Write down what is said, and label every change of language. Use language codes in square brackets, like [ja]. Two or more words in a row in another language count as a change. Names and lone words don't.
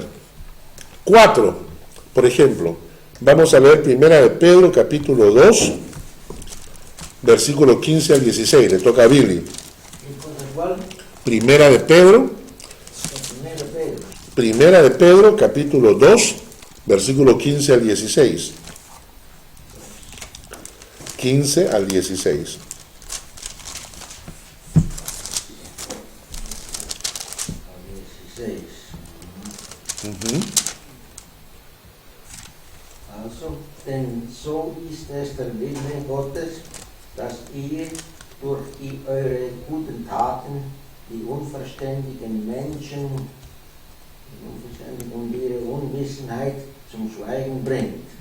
[es] 4, por ejemplo, vamos a leer 1 de Pedro, capítulo 2, versículo 15 al 16, le toca a Billy. 1 de Pedro, capítulo 2, versículo 15 al 16. 15 al 16. [de] Also, denn so ist es der Wille Gottes, dass ihr durch eure guten Taten die unverständigen Menschen und ihre Unwissenheit zum Schweigen bringt.